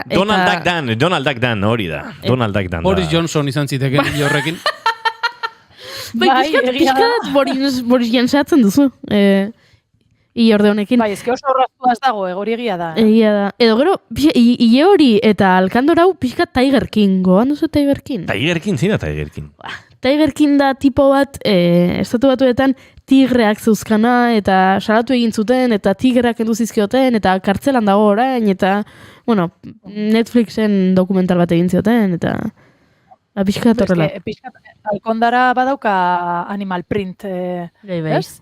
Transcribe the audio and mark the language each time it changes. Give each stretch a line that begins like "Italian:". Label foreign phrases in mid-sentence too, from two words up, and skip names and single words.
Basque: Donald Duck Dan, hori da. Donald Duck Dan. Boris Johnson izan ziteken ile horrekin. Piskat Boris Jansatzen duzu. Ile orde honekin. Bai, eske oso horraztu ez dago, hori egia da. Egia da. Edo gero, ile hori eta alkandor hau piskat Tiger King. Goan duzu Tiger King? Tiger King, zina Tiger King. Tiger King da tipo bat, estatu batuetan tigreak zeuzkana, eta salatu egin zuten, eta tigreak enduzizkioten, eta kartzelan dago orain, eta, Netflixen dokumental bat egin zioten, eta pixkat horrela. Pixkat, alkondara badauka
English: Animal Print,
Basque: ez?